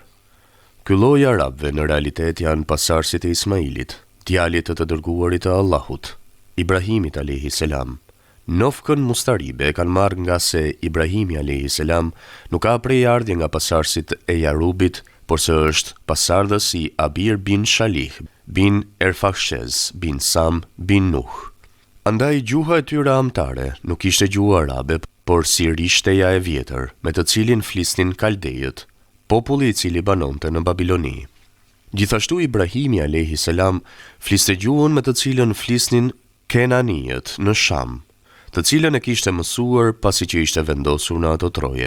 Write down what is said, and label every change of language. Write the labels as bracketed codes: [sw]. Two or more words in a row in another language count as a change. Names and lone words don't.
[sq] Ky lloj arabëve në realitet janë pasardhësit e Ismailit, djalit të dërguarit të Allahut, Ibrahimit [ar] عليه السلام. [sq] Nofkën mustaribe e kanë marrë nga se Ibrahimi [ar] عليه السلام [sq] nuk ka prejardhje nga pasardhësit e Jarubit, por se është pasardhës i Abir bin Shalih, bin Erfakshez, bin Sam, bin Nuh. Andaj gjuha e tyre amtare nuk ishte gjuha arabe, por sirishteja e vjetër, me të cilin flisnin kaldejët, populli i cili banonte në Babiloni. Gjithashtu Ibrahimi [ar] عليه السلام [sq] fliste gjuhën me të cilën flisnin Kenanijët në Sham, të cilën e kishte mësuar pasi që ishte vendosur në ato troje.